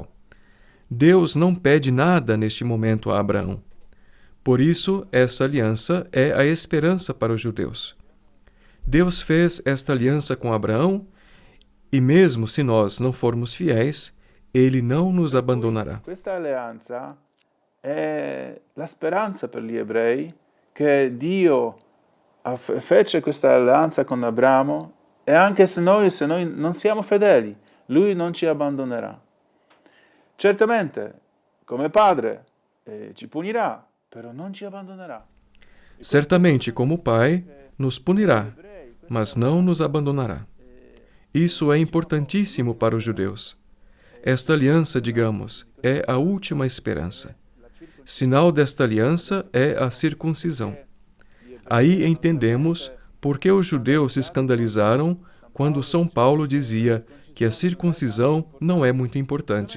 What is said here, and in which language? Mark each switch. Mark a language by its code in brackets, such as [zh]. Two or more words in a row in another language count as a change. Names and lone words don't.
[pt] Deus não pede nada neste momento a Abraão. Por isso, essa aliança é a esperança para os judeus. Deus fez esta aliança com Abraão e mesmo se nós não formos fiéis, Ele não nos abandonará. [it] Questa alleanza è la speranza per gli ebrei che Dio fece questa alleanza con Abramo e anche se noi non siamo fedeli, Lui non ci abbandonerà. Certamente, come Padre, ci punirà, però non ci abbandonerà. [pt] Certamente, como Pai, nos punirá, mas não nos abandonará. Isso é importantíssimo para os judeus. Esta aliança, digamos, é a última esperança. Sinal desta aliança é a circuncisão. Aí entendemos por que os judeus se escandalizaram quando São Paulo dizia que a circuncisão não é muito importante.